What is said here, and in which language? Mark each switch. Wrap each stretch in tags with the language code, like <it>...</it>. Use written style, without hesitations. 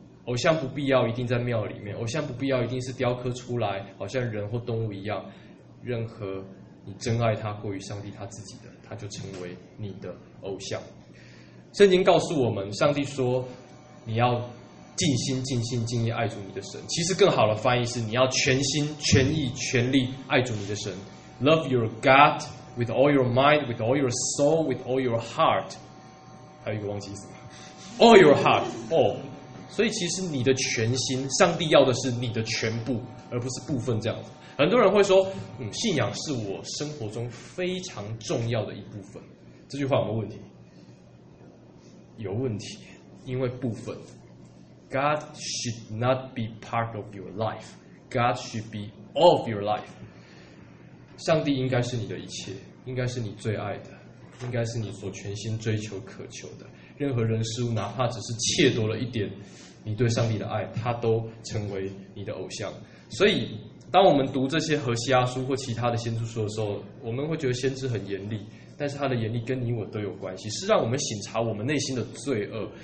<zh>偶像不必要一定在庙里面，偶像不必要一定是雕刻出来好像人或动物一样，任何你真爱他过于上帝他自己的，他就成为你的偶像。圣经告诉我们，上帝说你要尽心尽心尽意爱主你的神，其实更好的翻译是你要全心全意全力爱主你的神。</zh> <en>Love your God with all your mind, with all your soul, with all your heart.</en> <zh>还有一个忘记什么，</zh> <en>All your heart, all。</en> <zh>所以其实你的全心，上帝要的是你的全部，而不是部分这样子。很多人会说，信仰是我生活中非常重要的一部分。这句话有没有问题？有问题，因为部分。</zh> <en>God should not be part of your life. God should be all of your life.</en> <zh>上帝应该是你的一切，应该是你最爱的，应该是你所全心追求渴求的。任何人事物，哪怕只是窃夺了一点你对上帝的爱，他都成为你的偶像。所以当我们读这些何西阿书或其他的先知书的时候，我们会觉得先知很严厉，但是他的严厉跟你我都有关系，是让我们省察我们内心的罪恶。</zh>